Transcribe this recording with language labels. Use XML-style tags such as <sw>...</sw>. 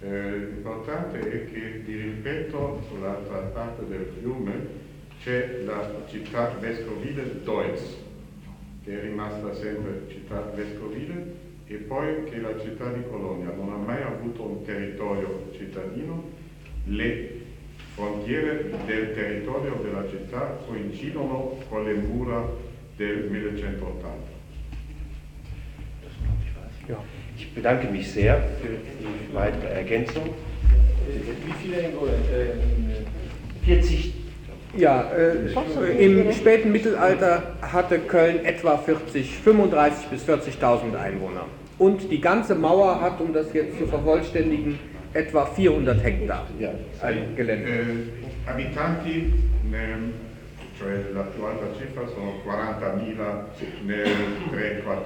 <it>L'importante è che, di ripeto, sull'altra parte del fiume c'è la città vescovile Deutz, che è rimasta sempre città vescovile, e poi che la città di Colonia non ha mai avuto un territorio cittadino. Le frontiere del territorio della città coincidono con le mura del 1180.</it> <de>Ja. Ich bedanke mich sehr für die weitere Ergänzung. Wie viele Engole? 40. Ja, im späten Mittelalter hatte Köln etwa 35.000 bis 40.000 Einwohner. Und die ganze Mauer hat, um das jetzt zu vervollständigen, etwa 400 Hektar Gelände.</de> <it>Abitanti, cioè la più alta cifra, sono 40.000 nel 3-400.</it>